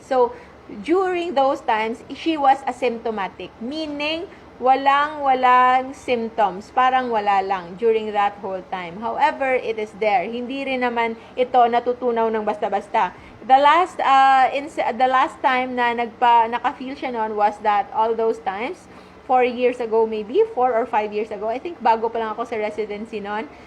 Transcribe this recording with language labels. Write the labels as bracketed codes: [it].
[en] So, during those times, she was asymptomatic, [tl] meaning walang symptoms, parang wala lang [en] during that whole time. However, it is there. [tl] Hindi rin naman ito natutunaw ng basta-basta. [en] The last time na naka-feel siya noon was that all those times 4 years ago, maybe 4 or 5 years ago. [tl] I think bago pa lang ako sa residency noon.